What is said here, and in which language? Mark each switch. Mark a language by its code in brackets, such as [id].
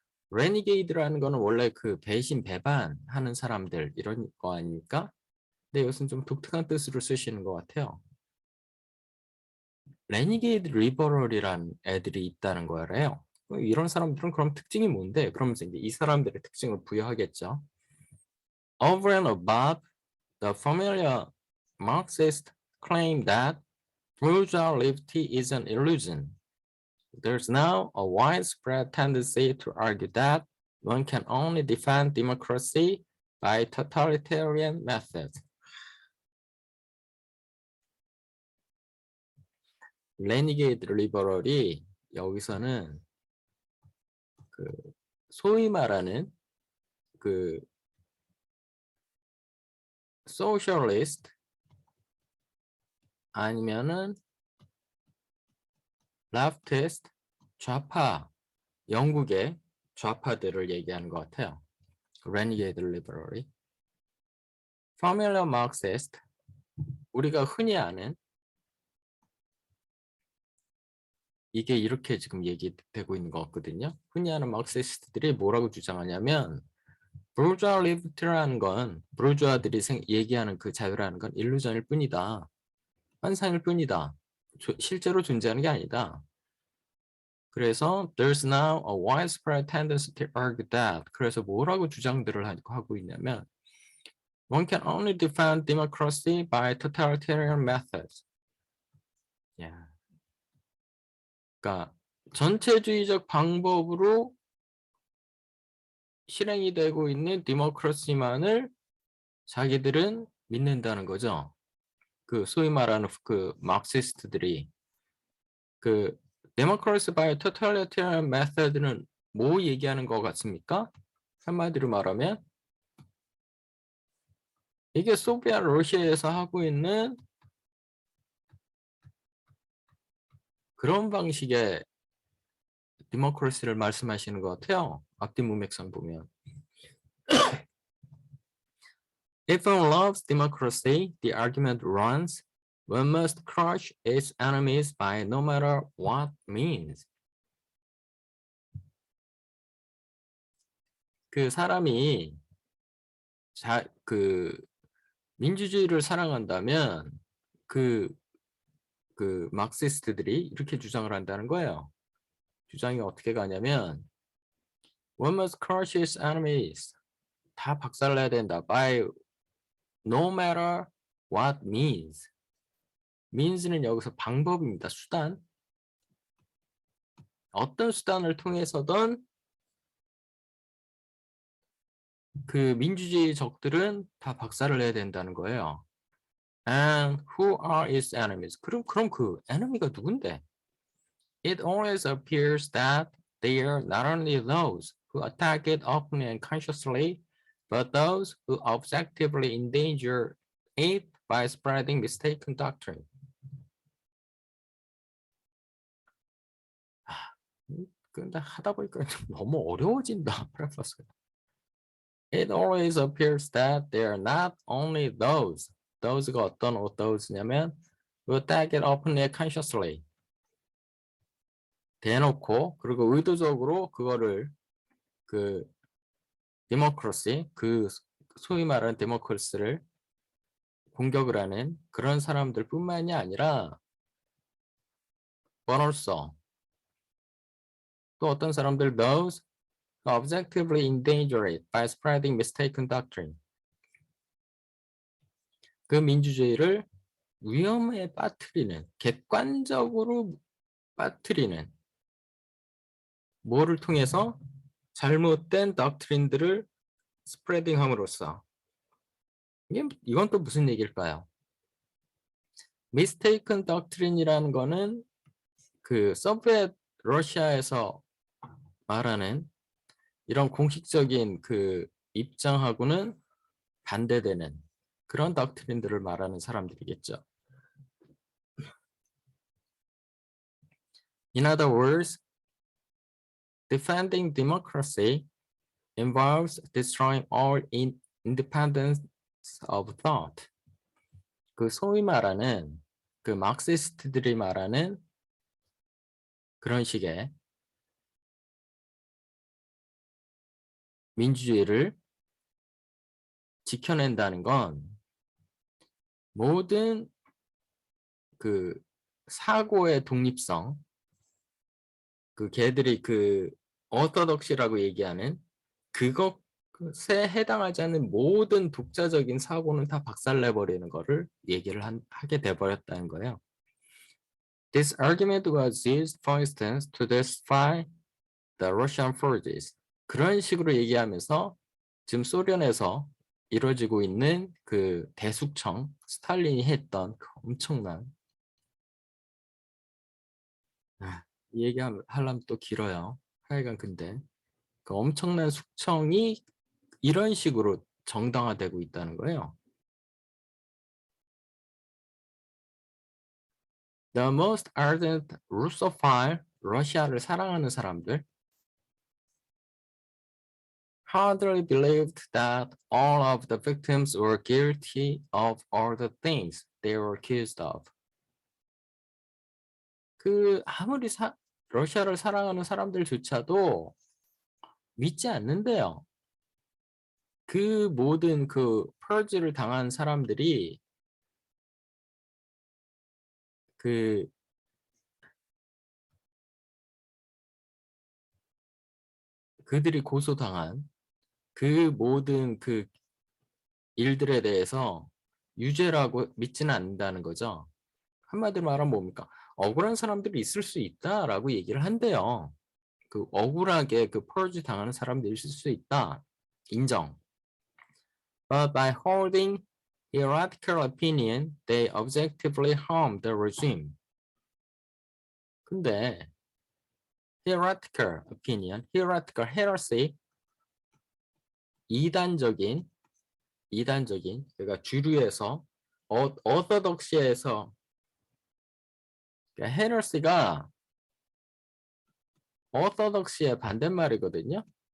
[ko] renegade라는 거는 원래 그 배신, 배반하는 사람들 이런 거 아닙니까? 근데 이것은 좀 독특한 뜻으로 쓰시는 것 같아요. renegade liberal이란 애들이 있다는 거예요. 이런 사람들은 그럼 특징이 뭔데? 그러면서 이제 이 사람들의 특징을 부여하겠죠. [en] Over and above the familiar Marxist claim that bourgeois liberty is an illusion, there's now a widespread tendency to argue that one can only defend democracy by totalitarian methods. [ko] 레니게이드 리버럴이 여기서는 그 소위 말하는 그 소셜리스트 아니면은 레프티스트 좌파 영국의 좌파들을 얘기하는 것 같아요. 레니게이드 리버럴이 [en] familiar Marxist [ko] 우리가 흔히 아는 이게 이렇게 지금 얘기되고 있는 것 같거든요. 흔히 아는 마르크시스트들이 뭐라고 주장하냐면 브루주아 리버티라는 건 브루주아들이 얘기하는 그 자유라는 건 일루전일 뿐이다. 환상일 뿐이다. 실제로 존재하는 게 아니다. 그래서 [en] there's now a widespread tendency to argue that. [ko] 그래서 뭐라고 주장들을 하고 있냐면 [en] one can only defend democracy by totalitarian methods. Yeah. [ko] 그러니까 전체주의적 방법으로 실행이 되고 있는 디모크라시만을 자기들은 믿는다는 거죠. 그 소위 말하는 그 마르크시스트들이 그 [en] democracy by totalitarian method [ko] 는 뭐 얘기하는 것 같습니까? 한마디로 말하면 이게 소비에트 러시아에서 하고 있는 그런 방식의 디모크라시를 말씀하시는 것 같아요. 앞뒤 문맥상 보면. [en] If one loves democracy, the argument runs, one must crush its enemies by no matter what means. [ko] 그 사람이 그 민주주의를 사랑한다면 그 마르크시스트들이 이렇게 주장을 한다는 거예요. 주장이 어떻게 가냐면 [en] one must crush its enemies. [ko] 다 박살내야 된다. [en] by no matter what means. [ko] means는 여기서 방법입니다. 수단. 어떤 수단을 통해서든 그 민주주의 적들은 다 박살을 내야 된다는 거예요. [en] And who are its enemies? [ko] 그럼 그 enemy가 누군데? [en] It always appears that they are not only those who attack it openly and consciously, but those who objectively endanger it by spreading mistaken doctrine. [ko] 근데 하다 보니까 너무 어려워진다. [en] It always appears that they are not only those가 [ko] 어떤 [en] those냐면 who attack it openly and consciously. [ko] 대놓고 그리고 의도적으로 그거를 그 데모크라시 그 소위 말하는 데모크라시를 공격을 하는 그런 사람들뿐만이 아니라 [en] but also [ko] 또 어떤 사람들 [en] those who objectively endanger it by spreading mistaken doctrine. [ko] 그 민주주의를 위험에 빠뜨리는 객관적으로 빠뜨리는 뭐를 통해서 잘못된 덕트린들을 스프레딩함으로써 이건 또 무슨 얘기일까요? [en] mistaken doctrine [ko] 이라는 거는 그 소비에트 러시아에서 말하는 이런 공식적인 그 입장하고는 반대되는 그런 덕트린들을 말하는 사람들이겠죠. [en] In other words, defending democracy involves destroying all independence of thought. [ko] 그 소위 말하는 그 막시스트들이 말하는 그런 식의 민주주의를 지켜낸다는 건 모든 그 사고의 독립성, 그 걔들이 그 어토덕시라고 얘기하는 그것에 해당하지 않는 모든 독자적인 사고는 다 박살내버리는 거를 얘기를 하게 돼버렸다는 거예요. [en] This argument was used, for instance, to justify the Russian forces. [ko] 그런 식으로 얘기하면서 지금 소련에서 이루어지고 있는 그 대숙청, 스탈린이 했던 그 엄청난 이 얘기하려면 또 길어요. 하여간 근데 그 엄청난 숙청이 이런 식으로 정당화되고 있다는 거예요. [en] The most ardent Russophile, [ko] 러시아를 사랑하는 사람들 [en] hardly believed that all of the victims were guilty of all the things they were accused of. [ko] 그 아무리 러시아를 사랑하는 사람들조차도 믿지 않는데요. 그 모든 그 퍼즈를 당한 사람들이 그들이 고소당한 그 모든 그 일들에 대해서 유죄라고 믿지는 않는다는 거죠. 한마디로 말하면 뭡니까? 억울한 사람들이 있을 수 있다라고 얘기를 한대요. 그 억울하게 그 퍼즈 당하는 사람들이 있을 수 있다. 인정. [en] But by holding heretical opinion, they objectively harm the regime. [ko] 근데 [en] heretical opinion, heretical heresy, [ko] 이단적인 그러니까 주류에서 orthodoxy에서 그러니까 heresy가 orthodoxy의 반대말이거든요.